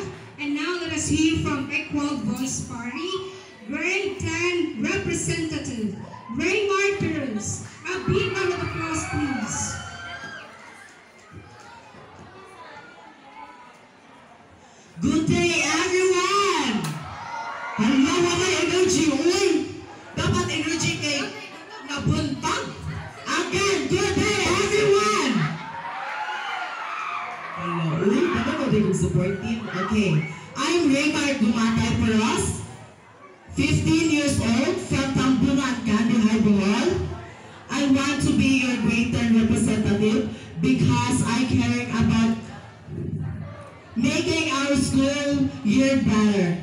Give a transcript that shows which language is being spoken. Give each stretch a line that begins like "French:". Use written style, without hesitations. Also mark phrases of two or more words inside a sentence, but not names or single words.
English: And now let us hear from Equal Voice Party, grade 10 representative, Raymar Perez. A big round of applause, please. Good day, everyone! Hello,
Cebuano: mga energy, uy! Dapat energy kay nabuntag.
English: Again, good day, everyone! Hello,
Cebuano: uy, dapat ko din
English: support team. Okay, I'm Raymar Gumatay Peros, 15 years old, from Tambungan, Candy High Bohol. I want to be your grade 10 representative because I care about making our school year better.